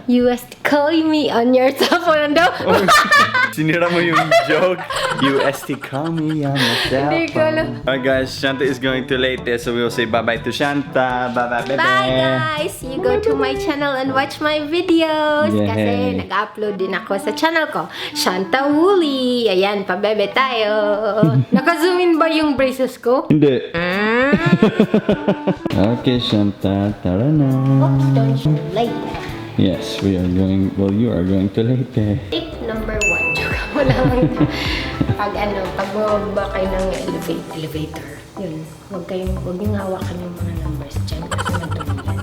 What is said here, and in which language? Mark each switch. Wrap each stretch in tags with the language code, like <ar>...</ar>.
<en>USD, call me on your cell phone.</en> <tl>Ano daw? Sinira mo yung joke.</tl> <en>UST, call me on the cell</en> <tl>Hindi ko alam.</tl> <en>phone. Alright guys, Shanta is going to Leyte, so we will say bye-bye to Shanta. Bye-bye, bebe. Bye guys! You go to my channel and watch my videos. Yay.</en> <tl>Kasi nag-upload din ako sa channel ko. Shanta Woolly. Ayan, pabebe tayo. Naka-zoom in ba yung braces ko? Hindi. Okay, Shanta. Tara na.</tl> <en>Oops, don't you like that. Yes, we are going, well, you are going to Leyte. Tip number 1. Joke</en> <tl>mo lang. pag bababa kayo ng elevator, yun, wag niyong hawakan yung mga numbers dyan kasi madumi yan.</tl>